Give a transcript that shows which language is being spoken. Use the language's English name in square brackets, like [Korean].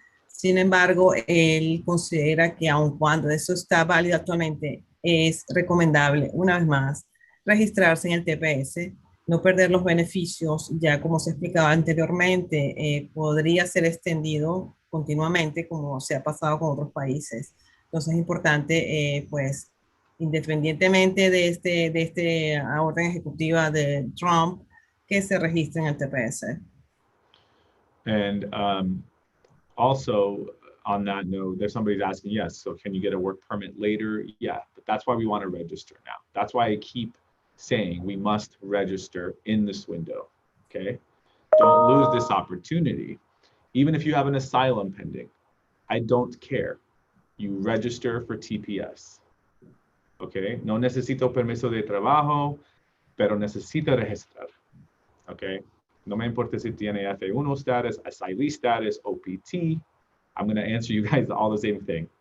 [Spanish] Sin embargo, él considera que aun cuando eso está válido actualmente, es recomendable, una vez más, registrarse en el TPS, no perder los beneficios, ya como se explicaba anteriormente, podría ser extendido continuamente como se ha pasado con otros países. Entonces es importante, pues, independientemente de este orden ejecutiva de Trump, que se registre en el TPS. [English] And also, on that note, there's somebody's asking, yes, so can you get a work permit later? Yeah, but that's why we want to register now. That's why I keep saying we must register in this window, okay? Don't lose this opportunity. Even if you have an asylum pending, I don't care. You register for TPS, okay? [Spanish] No necesito permiso de trabajo, pero necesita registrar, okay? No me importa si tiene F1 status, asylee status, OPT. [English] I'm gonna answer you guys all the same thing.